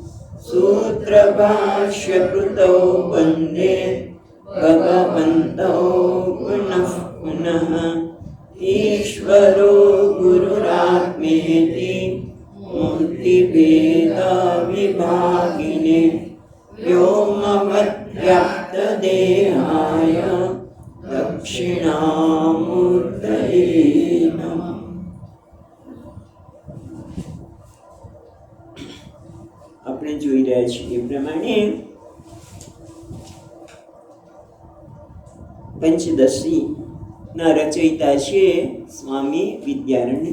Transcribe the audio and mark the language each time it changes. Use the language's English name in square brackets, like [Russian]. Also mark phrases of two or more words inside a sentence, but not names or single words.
[Sanskrit] सूत्रभाष्यकृतौ वन्दे भगवन्तौ पुनः पुनः ईश्वरो गुरुरात्मेति मूर्तिभेदविभागिने व्योमवद्व्याप्तदेहाय दक्षिणामूर्तये नमः। [Gujarati] આપણે જોઈ રહ્યા છીએ એ પ્રમાણે પંચદશી ના રચયિતા છે સ્વામી વિદ્યારણ્ય